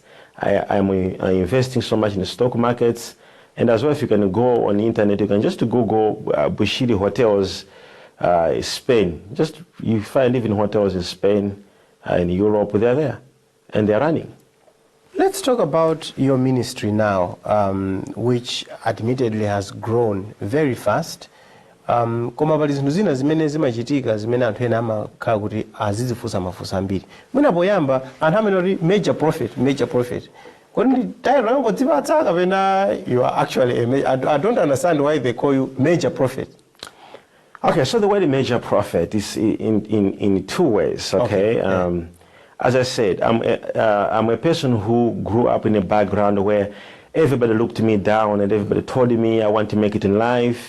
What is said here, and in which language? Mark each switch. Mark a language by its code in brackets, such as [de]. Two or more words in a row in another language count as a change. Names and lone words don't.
[en] I'm investing so much in the stock markets, and as well, if you can go on the internet, you can just Google Bushiri hotels, Spain. Just you find even hotels in Spain. In Europe, they're there, and they're running. Let's talk about your ministry now, which admittedly has grown very fast. [ny] Koma pali zinthu zina zimene zimachitika zimene anthu ena amakhala kuti azizifunsa mafunso ambiri. Mwina poyamba anthu amene [en] major profit. [ny] Kodi tayiro yangodzipatsa kapena [en] you are actually I don't understand why they call you major profit. Okay, so the word major prophet is in two ways. Okay, as I said, I'm a person who grew up in a background where everybody looked me down and everybody told me I want to make it in life.